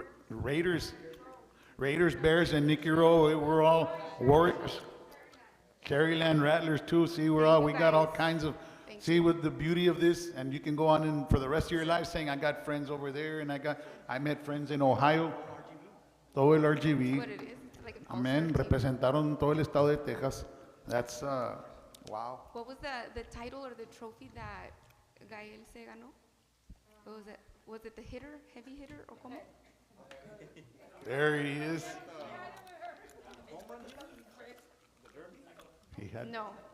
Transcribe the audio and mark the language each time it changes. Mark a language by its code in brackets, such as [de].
[en] Raiders, Bears, and Nicky Rowe. We're all Warriors. Caryland Rattlers too. See, we got all kinds of. See, with the beauty of this, and you can go on and for the rest of your life saying, I got friends over there, and I met friends in Ohio. [es] Todo el RGB. [en] What it is, like an Amen. [es] Representaron todo el estado de Texas. [en] That's wow. What was the title or the trophy that Gael [es] se ganó? [en] What was it? Was it the heavy hitter, or [es] como? [en] There he is. He had. No.